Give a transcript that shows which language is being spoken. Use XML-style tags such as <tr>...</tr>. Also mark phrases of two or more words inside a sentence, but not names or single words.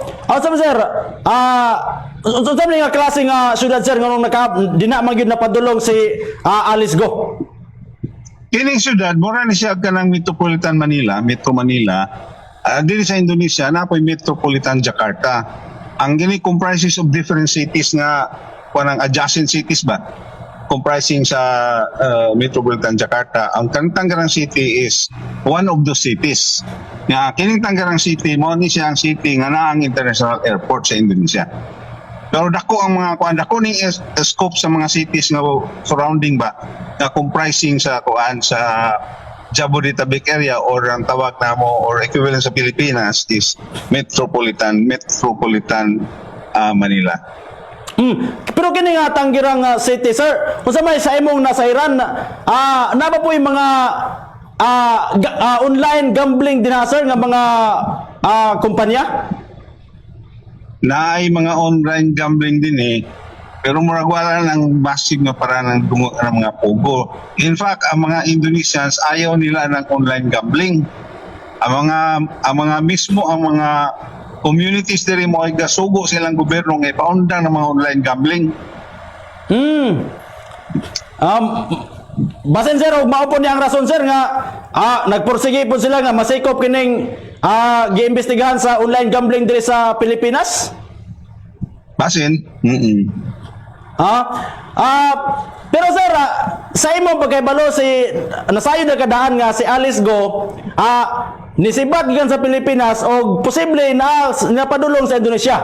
<ceb>Sa sir, unsa man nga klase nga syudad sir nga dina man gyud napadulong si Alice Go? Kining syudad mura ni siya kanang Metropolitan Manila, Metro Manila. Dili sa Indonesia napoy Metropolitan Jakarta. Ang gini</ceb> <en>comprises of different cities</en> <ceb>nga kanang</ceb> <en>adjacent cities</en> <ceb>ba? Comprising sa Metropolitan Jakarta.</ceb> <en>Ang Tangerang City is one of those cities.</en> <ceb>Kining Tangerang City, mo ni siya ang city nga naa ang</ceb> <en>international airport</en> <ceb>sa Indonesia. Pero dako ang mga kuan, dako ning scope sa mga cities nga surrounding ba na comprising sa kuan sa Jabodetabek area or ang tawag namo</ceb> <en>or equivalent</en> <ceb>sa Pilipinas is Metropolitan Manila. Pero kini nga Tangerang City sir, unsa may sa imong nasairan na ba po yung mga</ceb> <en>online gambling</en> <ceb>din sir nga mga kumpanya? Naay mga</ceb> <en>online gambling</en> <ceb>din pero murag wala ng massive nga para ng dungo ng mga pogo.</ceb> <en>In fact,</en> <ceb>ang mga Indonesians ayaw nila ng</ceb> <en>online gambling.</en> <ceb>Ang mga communities diri mo ay gasugo silang gobyerno nga ipaundang ng mga</ceb> <en>online gambling.</en> <ceb>Basin sir, mao po niya ang rason sir nga nagpursige po sila nga masikop kining giimbestigahan sa</ceb> <en>online gambling</en> <ceb>diri sa Pilipinas? Basin? Pero sir, sa imong pagkaibalo si nasayo na kadaan nga si Alice Go nisibat gikan sa Pilipinas o posible na napadulong sa Indonesia.</ceb>